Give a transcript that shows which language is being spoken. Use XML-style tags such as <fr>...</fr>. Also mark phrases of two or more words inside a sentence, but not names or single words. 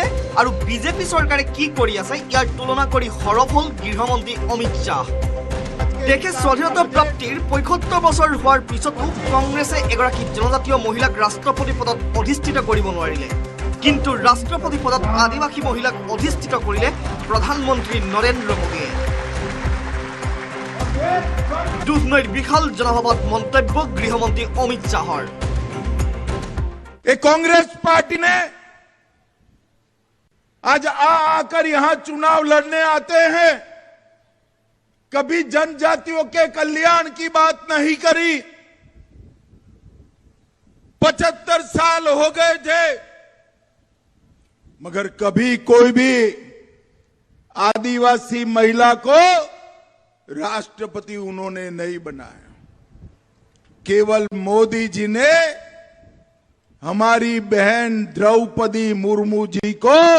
<as>আৰু বিজেপি চৰকাৰে কি কৰি আছে ইয়াৰ তুলনা কৰি সৰব হ'ল গৃহমন্ত্ৰী অমিত শাহ দেশে স্বাধীনতা প্ৰাপ্তিৰ 75 বছৰ হোৱাৰ পিছতো কংগ্ৰেছে এগৰাকী জনজাতীয় মহিলাক ৰাষ্ট্ৰপতি পদত অধিষ্ঠিত কৰিব নোৱাৰিলে কিন্তু ৰাষ্ট্ৰপতি পদত আদিবাসী মহিলাক অধিষ্ঠিত কৰিলে প্ৰধানমন্ত্ৰী নৰেন্দ্ৰ মোদীয়ে দুধনৈৰ বিশাল জনসভাত মন্তব্য গৃহমন্ত্ৰী অমিত শাহৰ</as> <hi>कांग्रेस पार्टी ने आज आकर यहां चुनाव लड़ने आते हैं कभी जनजातियों के कल्याण की बात नहीं करी 75 साल हो गए थे मगर कभी कोई भी आदिवासी महिला को राष्ट्रपति उन्होंने नहीं बनाया केवल मोदी जी ने हमारी बहन द्रौपदी मुर्मू जी को</hi>